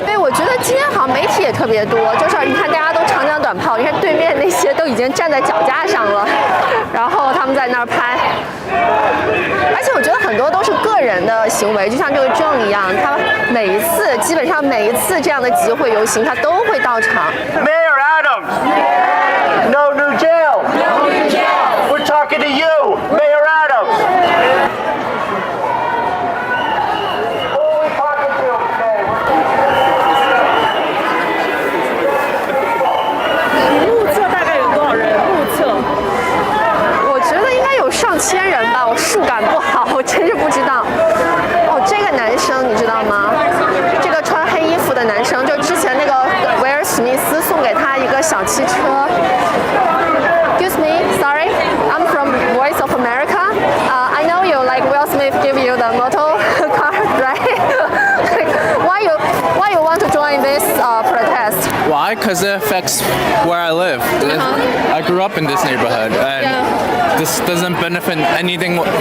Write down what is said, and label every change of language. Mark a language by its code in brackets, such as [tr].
[zh] 所以我觉得今天好像媒体也特别多，就是你看大家都长枪短炮，你看对面那些都已经站在脚架上了，然后他们在那儿拍。而且我觉得很多都是个人的行为，就像这个John一样，他基本上每一次这样的集会游行，他都会到场。 [en] Mayor Adams! No new jail! No new jail! We're talking to you, Mayor Adams! Who are we talking to today? [zh] 目测大概有多少人？目测，我觉得应该有上千人吧，我数感不好，我真是不知道。哦，这个男生你知道吗？这个穿黑衣服的男生，就之前那个威尔史密斯送给他一个小汽车。 [en] Excuse me, sorry, I'm from Voice of America. I know you like Will Smith give you the motor car, right? Why you want to join this protest? Why? Because it affects where I live. I grew up in this neighborhood, and this doesn't benefit anything.